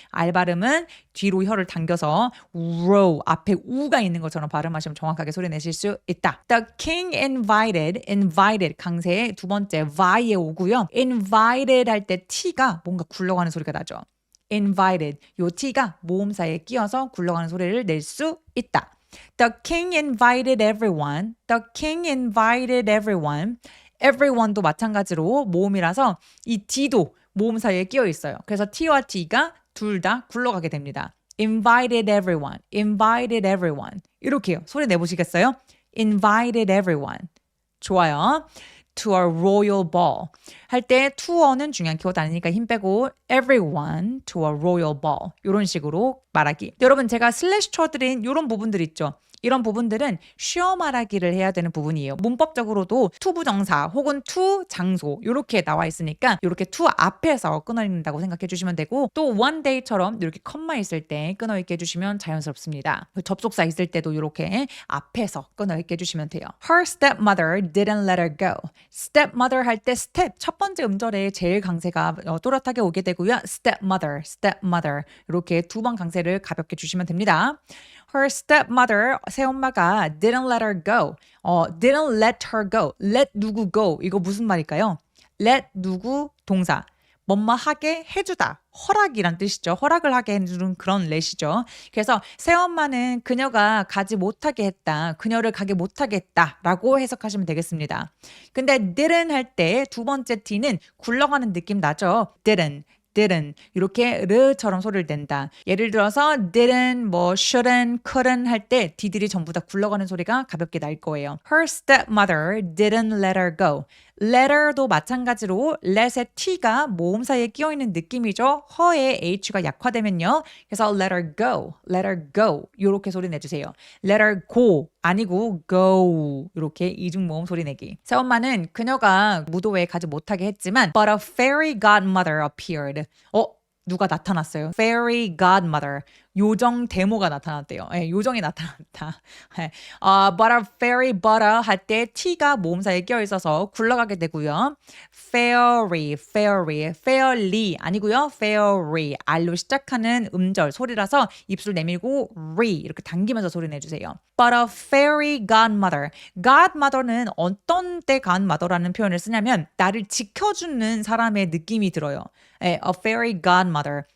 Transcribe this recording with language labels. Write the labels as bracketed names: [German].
[Korean] R 발음은 뒤로 혀를 당겨서 row, 앞에 우가 있는 것처럼 발음하시면 정확하게 소리 내실 수 있다. [English] The king invited [Korean] 강세의 두 번째 Y에 오고요. invited 할 때 T가 뭔가 굴러가는 소리가 나죠. invited, 요 T가 모음사에 끼어서 굴러가는 소리를 낼 수 있다. [English] The king invited everyone. The king invited everyone. [Korean] everyone도 마찬가지로 모음이라서 이 D도 모음 사이에 끼어 있어요. 그래서 T와 T가 둘 다 굴러가게 됩니다. [English] invited everyone. invited everyone. [Korean] 이렇게요. 소리 내보시겠어요? [English] invited everyone. 좋아요. to a royal ball. [Korean] 할 때 to는 중요한 키워드 아니니까 힘 빼고 [English] everyone to a royal ball. [Korean] 이런 식으로 말하기. 여러분 제가 슬래시 쳐드린 이런 부분들 있죠. 이런 부분들은 쉬어 말하기를 해야 되는 부분이에요. 문법적으로도 to 부정사 혹은 to 장소 이렇게 나와 있으니까 이렇게 to 앞에서 끊어 읽는다고 생각해 주시면 되고 또 one day처럼 이렇게 컴마 있을 때 끊어 읽게 해주시면 자연스럽습니다. 접속사 있을 때도 이렇게 앞에서 끊어 읽게 해주시면 돼요. [English] Her stepmother didn't let her go. [Korean] stepmother 할 때 step 첫 번째 음절에 제일 강세가 또렷하게 오게 되고요. stepmother 이렇게 두 번 강세를 가볍게 주시면 됩니다. [English] Her stepmother, [Korean] 새엄마가 [English] didn't let her go. didn't let her go. let 누구 go. [Korean] 이거 무슨 말일까요? let 누구 동사. 뭐뭐 하게 해주다. 허락이란 뜻이죠. 허락을 하게 해주는 그런 let이죠. 그래서 새엄마는 그녀가 가지 못하게 했다. 그녀를 가게 못하게 했다. 라고 해석하시면 되겠습니다. 근데 didn't 할 때 두 번째 T는 굴러가는 느낌 나죠? didn't 이렇게 르처럼 소리를 낸다. 예를 들어서 didn't, 뭐 shouldn't, couldn't 할 때 D들이 전부 다 굴러가는 소리가 가볍게 날 거예요. [English] Her stepmother didn't let her go. [Korean] let her도 마찬가지로 let의 T가 모음 사이에 끼어있는 느낌이죠. her의 H가 약화되면요. 그래서 [English] let her go [Korean] 이렇게 소리 내주세요. [English] let her go [Korean] 아니고 go 이렇게 이중 모음 소리 내기. 새엄마는 그녀가 무도회에 가지 못하게 했지만 [English] but a fairy godmother appeared. [Korean] 누가 나타났어요. fairy godmother. 요정 대모가 나타났대요. 요정이 나타났다. [English] but a fairy [Korean] butter 할 때 T가 모음사에 끼어 있어서 굴러가게 되고요. fairly 아니고요. fairy R로 시작하는 음절 소리라서 입술 내밀고 이렇게 당기면서 소리 내주세요. but [English] a fairy godmother [Korean] 는 어떤 때 godmother라는 표현을 쓰냐면 나를 지켜주는 사람의 느낌이 들어요. a fairy godmother